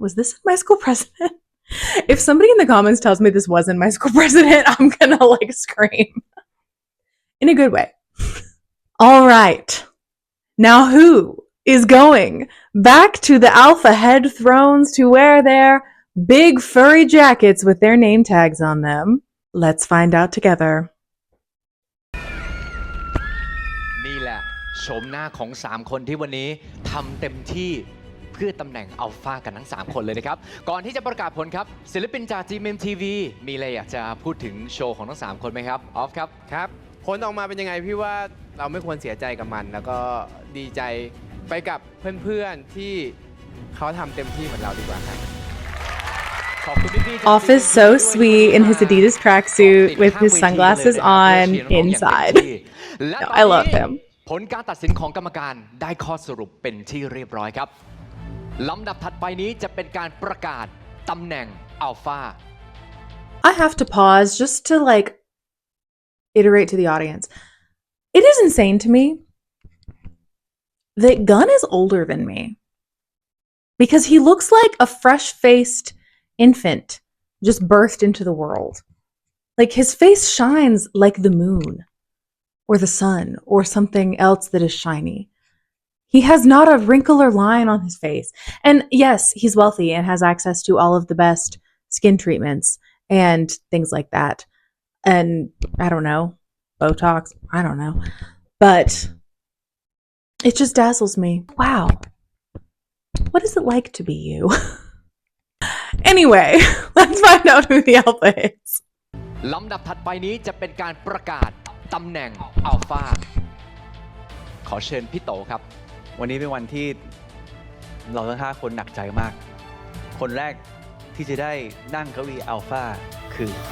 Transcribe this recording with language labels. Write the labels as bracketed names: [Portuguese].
[English] Was this in My School President? If somebody in the comments tells me this wasn't My School President, I'm gonna like scream. In a good way. All right. Now who is going back to the Alpha Head thrones to wear their big furry jackets with their name tags on them? Let's find out together. [Thai] นี่แหละโฉมหน้าของ3คนที่วันนี้ทำเต็มที่เพื่อตำแหน่งอัลฟากันทั้ง3คนเลยนะครับก่อนที่จะประกาศผลครับศิลปินจาก ThamePo มีอะไรอยากจะพูดถึงโชว์ของทั้ง3คนไหมครับออฟครับ ครับผลออกมาเป็นยังไงพี่ว่าเราไม่ควรเสียใจกับมันแล้วก็ดีใจไปกับเพื่อนๆที่เขาทำเต็มที่เหมือนเราดีกว่าครับ [English] Off is so sweet in his Adidas tracksuit with his sunglasses on inside. No, I love him. [Thai] ผลการตัดสินของกรรมการได้ข้อสรุปเป็นที่เรียบร้อยครับลำดับถัดไปนี้จะเป็นการประกาศตำแหน่งอัลฟา [English] I have to pause just to like iterate to the audience. It is insane to me that Gunn is older than me because he looks like a fresh-faced infant just birthed into the world. Like his face shines like the moon or the sun or something else that is shiny. He has not a wrinkle or line on his face. And yes, he's wealthy and has access to all of the best skin treatments and things like that. And I don't know, Botox, I don't know. But it just dazzles me. Wow. What is it like to be you? Anyway, let's find out who the alpha is. [Thai] ลำดับถัดไปนี้จะเป็นการประกาศตำแหน่งอัลฟาขอเชิญพี่โตครับ วันนี้เป็นวันที่เราทั้ง5คนหนักใจมากคนแรกที่จะได้นั่งเก้าอี้อัลฟาคือ